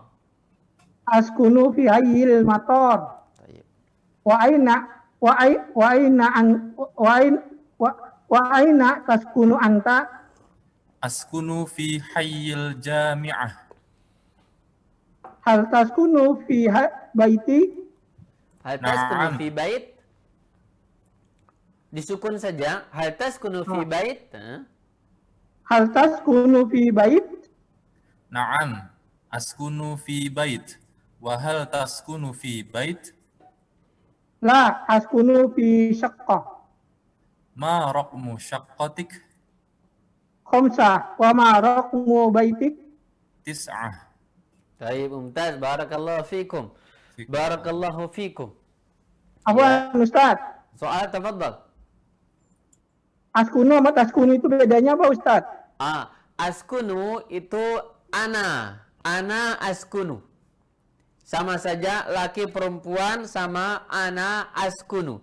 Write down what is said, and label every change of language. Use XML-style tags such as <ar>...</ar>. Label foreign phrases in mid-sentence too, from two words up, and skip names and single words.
<ar>أسكن في حيّ المطار. وأين تسكن أنت? أسكن في حيّ الجامعة. هل تسكن في بيتي? هل تسكن في بيت?</ar> <id>Disukun saja.</id> <ar>هل تسكن في بيت? هل تسكن في بيت? نعم، أسكن في بيت. وهل تسكن في بيت? لا أسكن في شقة. ما رقم شقتك? خمسة. وما رقم بيتك? تسعة. Baik, ممتاز. بارك الله فيكم. بارك الله فيكم.</ar> <id>Apa Ustaz? Soal, tafaddal. Askunu sama taskunu itu bedanya apa Ustaz? Askunu itu</id> <ar>أنا أسكن.</ar> <id>Sama saja laki perempuan sama</id> <ar>أنا أسكن.</ar>